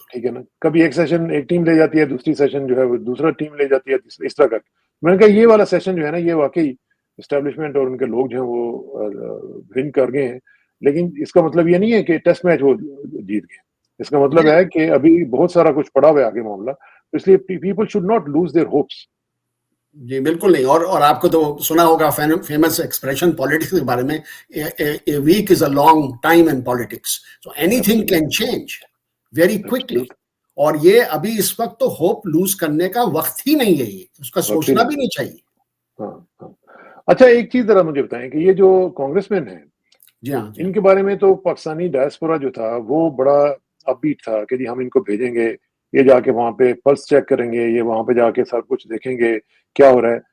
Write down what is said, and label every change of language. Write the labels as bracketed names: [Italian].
[Urdu] ٹھیک ہے نا، کبھی ایک سیشن ایک ٹیم لے جاتی ہے، دوسری سیشن جو ہے وہ دوسرا ٹیم لے جاتی ہے، اس طرح کر. میں نے کہا یہ والا سیشن جو ہے نا، یہ واقعی اسٹیبلشمنٹ اور ان کے لوگ جو ہیں وہ ون کر گئے ہیں. لیکن اس کا مطلب یہ نہیں ہے کہ ٹیسٹ میچ وہ جیت گئے. اس کا مطلب ہے کہ ابھی بہت سارا کچھ پڑا ہوا ہے آگے معاملہ. اس لیے [English] People should not lose their hopes. [Urdu] جی بالکل نہیں. اور آپ کو تو سنا ہوگا فیمس ایکسپریشن پالیٹکس کے بارے میں، [English] a week is a long time in politics, so anything can change very quickly. [Urdu] اور یہ ابھی اس وقت تو ہوپ لوز کرنے کا وقت ہی نہیں ہے، یہ اس کا سوچنا بھی نہیں چاہیے. ہاں. اچھا ایک چیز ذرا مجھے بتائیں کہ یہ جو کانگریس مین ہیں، جی ہاں ان کے بارے میں تو پاکستانی ڈائسپورا جو تھا وہ بڑا اپ بیٹ تھا کہ جی ہم ان کو بھیجیں گے، یہ جا کے وہاں پہ پلس چیک کریں گے، یہ وہاں پہ جا کے سب کچھ دیکھیں گے کیا ہو رہا ہے.